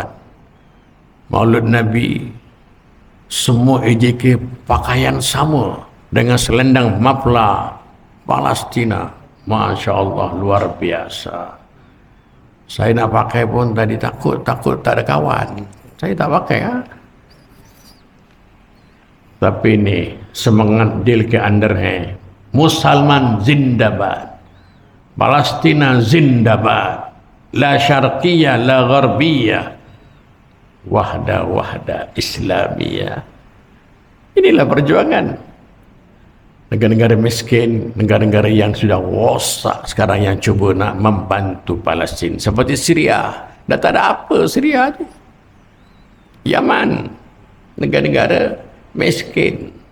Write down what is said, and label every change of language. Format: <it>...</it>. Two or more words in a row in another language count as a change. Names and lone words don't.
<ms>Maulid Nabi, semua EJK pakaian sama dengan selendang mapla Palestina.</ms> <ar>ما شاء الله,</ar> <ms>luar biasa. Saya nak pakai pun tadi takut tak ada kawan. Saya tak pakai. Tapi ini semangat</ms> <ur>دل کے اندر ہے. مسلمان زندہ باد, فلسطین زندہ باد,</ur> <ar>لا شرقية لا غربية، وحدة إسلامية.</ar> <ms>Inilah perjuangan. negara-negara miskin, negara-negara yang sudah rosak sekarang yang cuba nak membantu Palestin. Seperti Syria. Dah tak ada apa Syria tu. Yaman, negara-negara miskin.</ms>